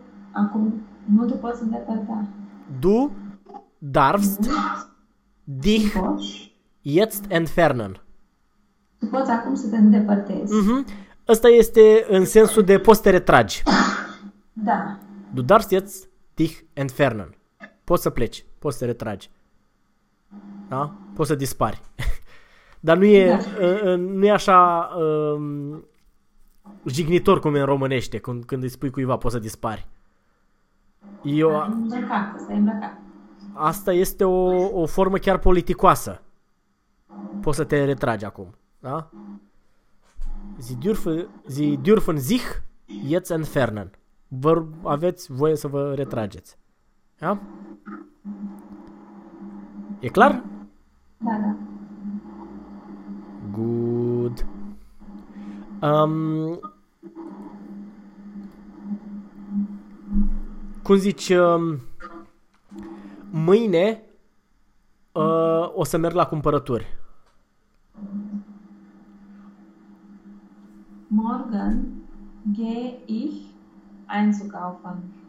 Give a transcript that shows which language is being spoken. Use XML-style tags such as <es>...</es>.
<ro>Acum nu te poți îndepărta.</ro> <de>Du darfst</de> <ro>Nu</ro> <de>dich</de> <ro>poți.</ro> <de>Jetzt entfernen.</de> <ro>Tu poți acum să te îndepărtezi. Ăsta este în sensul de poți să te retragi. Da.</ro> <de>Du darfst jetzt dich entfernen.</de> <ro>Poți să pleci, poți să te retragi. Da? Poți să dispari. Dar nu e, da, nu e așa jignitor cum e în românește, cum, când îi spui cuiva poți să dispari. Eu, da, asta este o formă chiar politicoasă. Poți să te retragi acum. Da?</ro> <de>Sie dürfen sich jetzt entfernen.</de> <ro>Vă aveți voie să vă retrageți. Da? E clar? Da, da.</ro> <en>Good.</en> <ro>Cum zici, mâine o să merg la cumpărături.</ro> <de>Morgen gehe ich einzukaufen.</de>